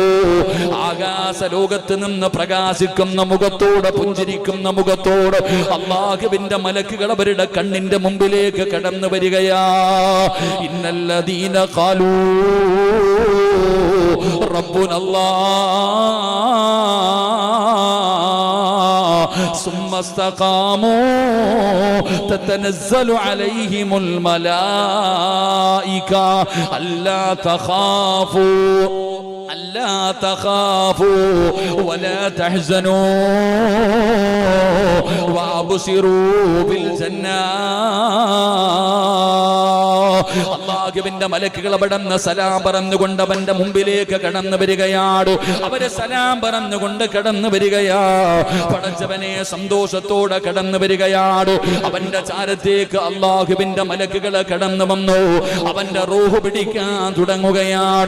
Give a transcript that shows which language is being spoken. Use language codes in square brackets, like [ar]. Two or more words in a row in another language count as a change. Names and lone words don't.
[ml] ആകാശ ലോകത്ത് നിന്ന് പ്രകാശിക്കുന്ന മുഖത്തോട്, പുഞ്ചിരിക്കുന്ന മുഖത്തോട് അല്ലാഹുവിന്റെ മലക്കുകൾ അവരുടെ കണ്ണിന്റെ മുമ്പിലേക്ക് കടന്നു വരികയാ. [ar] إن الذين قالوا ربنا الله ثم استقاموا تتنزل عليهم الملائكة ألا تخافوا ولا تحزنوا وأبصروا بالجنة. [ml] അല്ലാഹുവിന്റെ മലക്കുകൾ അവിടുന്ന് സലാം പറഞ്ഞുകൊണ്ട് അവന്റെ മുമ്പിലേക്ക് കടന്നു വരികയാണ്. അവര് സലാം പറഞ്ഞുകൊണ്ട് കടന്നു വരികയാ. പടച്ചവനെ സന്തോഷത്തോടെ കടന്നു വരികയാണ്. അവന്റെ ചാരത്തേക്ക് അല്ലാഹുവിന്റെ മലക്കുകൾ കടന്നു വന്നു. അവന്റെ റൂഹ് പിടിക്കാൻ തുടങ്ങുകയാണ്.